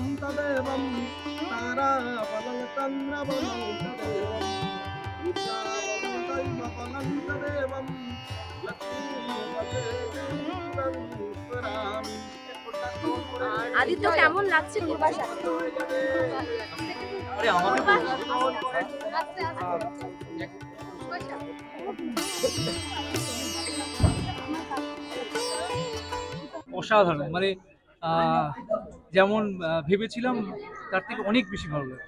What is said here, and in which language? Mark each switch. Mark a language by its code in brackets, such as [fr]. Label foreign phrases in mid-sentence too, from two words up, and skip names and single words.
[sa] తదేవం తారా బలం చంద్రబలం తదేవం ఈశావలం దైవ బలం తదేవం [bn] আদিত্য কেমন লাগছে পূর্বাশা? অসাধারণ, মানে যেমন ভেবেছিলাম তার থেকে অনেক বেশি ভালো লাগছে।